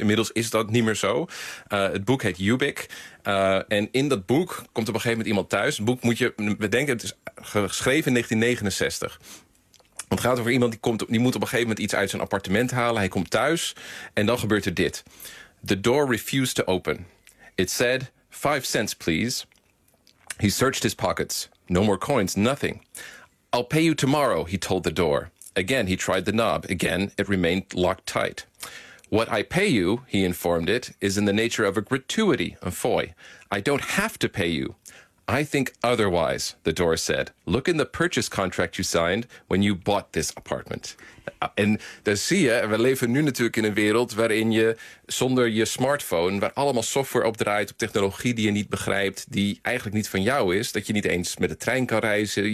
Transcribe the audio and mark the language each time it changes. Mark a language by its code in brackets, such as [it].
[nl] Inmiddels is dat niet meer zo. Het boek heet Ubik. En in dat boek komt op een gegeven moment iemand thuis. Het boek moet je bedenken, het is geschreven in 1969. Want het gaat over iemand die moet op een gegeven moment iets uit zijn appartement halen. Hij komt thuis en dan gebeurt er dit. [en] The door refused to open. It said, 5 cents, please. He searched his pockets. No more coins, nothing. I'll pay you tomorrow, he told the door. Again, he tried the knob. Again, it remained locked tight. What I pay you, he informed it, is in the nature of a gratuity, a foy. I don't have to pay you. I think otherwise, the door said. Look in the purchase contract you signed when you bought this apartment. [nl] En dan zie je, we leven nu natuurlijk in een wereld waarin je zonder je smartphone, waar allemaal software op draait, op technologie die je niet begrijpt, die eigenlijk niet van jou is, dat je niet eens met de trein kan reizen.